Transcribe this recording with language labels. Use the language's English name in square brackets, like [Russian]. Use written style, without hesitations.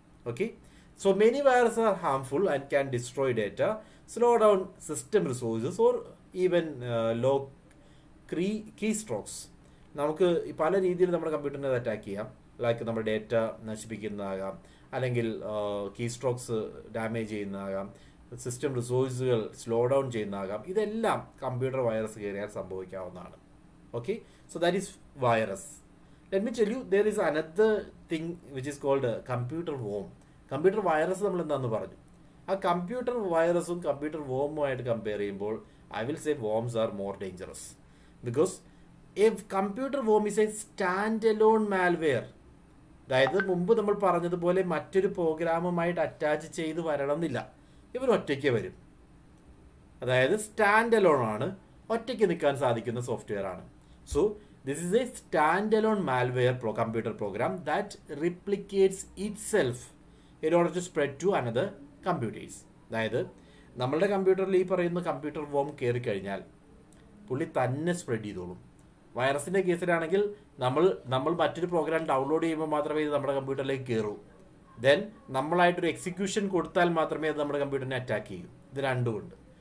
[English] Okay, so many virus are harmful and can destroy data, slow down system resources or even log keystrokes. [Malayalam] നമുക്ക് പല രീതിയിൽ നമ്മുടെ കമ്പ്യൂട്ടറിനെ attack ചെയ്യാം. Like നമ്മുടെ data നശിപ്പിക്കുന്നതാകാം, അല്ലെങ്കിൽ key strokes damage ചെയ്യുന്നതാകാം, system റിസോഴ്സുകൾ slow down ചെയ്യുന്നതാകാം. ഇതെല്ലാം computer virus കയറിയാൽ സംഭവിക്കാവുന്നതാണ്. [English] Okay, so that is virus. Let me tell you, there is another thing which is called computer worm. [Malayalam] Computer virus നമ്മൾ എന്താണെന്ന് പറഞ്ഞു. ആ computer വൈറസും computer വോമുമായിട്ട് compare ചെയ്യുമ്പോൾ [English] I will say worms are more dangerous because a computer worm is a standalone malware. [Malayalam] അതായത് മുമ്പ് നമ്മൾ പറഞ്ഞതുപോലെ മറ്റൊരു പ്രോഗ്രാമുമായിട്ട് അറ്റാച്ച് ചെയ്ത് വരണമെന്നില്ല, ഇവർ ഒറ്റയ്ക്ക് വരും. അതായത് സ്റ്റാൻഡ് അലോൺ ആണ്, ഒറ്റയ്ക്ക് നിൽക്കാൻ സാധിക്കുന്ന സോഫ്റ്റ്വെയർ ആണ്. [English] So this is a standalone malware computer program that replicates itself in order to spread to another computers. [Malayalam] അതായത് നമ്മളുടെ കമ്പ്യൂട്ടറിൽ ഈ പറയുന്ന കമ്പ്യൂട്ടർ വോം കയറി കഴിഞ്ഞാൽ പുള്ളി തന്നെ സ്പ്രെഡ് ചെയ്തോളും. വൈറസിന്റെ കേസിലാണെങ്കിൽ നമ്മൾ മറ്റൊരു പ്രോഗ്രാം ഡൗൺലോഡ് ചെയ്യുമ്പോൾ മാത്രമേ ഇത് നമ്മുടെ കമ്പ്യൂട്ടറിലേക്ക് കയറൂ. ദെൻ നമ്മളായിട്ടൊരു എക്സിക്യൂഷൻ കൊടുത്താൽ മാത്രമേ അത് നമ്മുടെ കമ്പ്യൂട്ടറിനെ അറ്റാക്ക് ചെയ്യൂ. ഇത് രണ്ടുമുണ്ട്.